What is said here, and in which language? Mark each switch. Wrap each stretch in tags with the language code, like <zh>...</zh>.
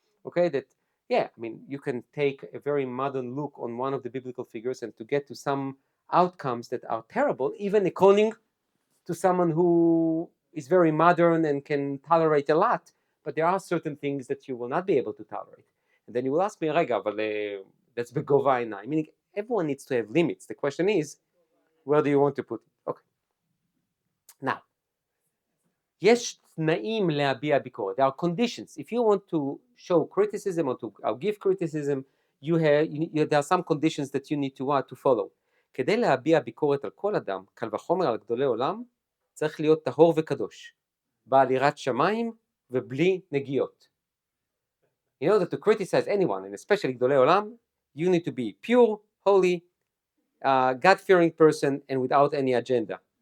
<en>Okay, that, yeah, I mean, you can take a very modern look on one of the biblical figures and to get to some outcomes that are terrible, even according to someone who is very modern and can tolerate a lot, but there are certain things that you will not be able to tolerate. And then you will ask me,</en> <he>רגע, אבל</he> <en>that's</en> <he>בגובה העיניים.</he> <en>Meaning, everyone needs to have limits. The question is, where do you want to put it? Okay.</en> <he>Now, יש תנאים להביע ביקורת.</he> <en>There are conditions. If you want to show criticism or to give criticism, there are some conditions that you need to follow.</en> <he>כדי להביע ביקורת על כל אדם, קל וחומר על גדולי עולם, צריך להיות טהור וקדוש, בעל יראת שמיים ובלי נגיעות.</he> <en>In order to criticize anyone, and especially</en> <he>גדולי עולם,</he> <en>you need to be pure, holy, God-fearing person, and without any agenda.</en>